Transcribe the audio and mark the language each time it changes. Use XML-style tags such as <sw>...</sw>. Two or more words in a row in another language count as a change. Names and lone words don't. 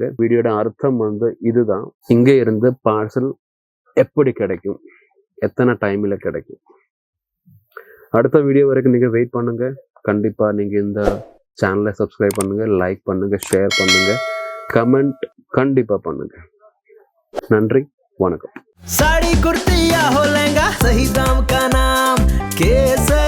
<ta>வீடியோட அர்த்தம் இதுதான், இங்கே இருந்து பார்சல் எப்படி கிடைக்கும், எத்தனை டைமில் கிடைக்கும். அடுத்த வீடியோ வரைக்கும் நீங்கள் வெயிட் பண்ணுங்கள். கண்டிப்பாக நீங்கள் இந்த சேனலை சப்ஸ்கிரைப் பண்ணுங்கள், லைக் பண்ணுங்கள், ஷேர் பண்ணுங்கள், கமெண்ட் கண்டிப்பாக பண்ணுங்கள். நன்றி, வணக்கம்.</ta> <hi>साड़ी कुर्ती या हो लहंगा, सही दाम का नाम केस</hi>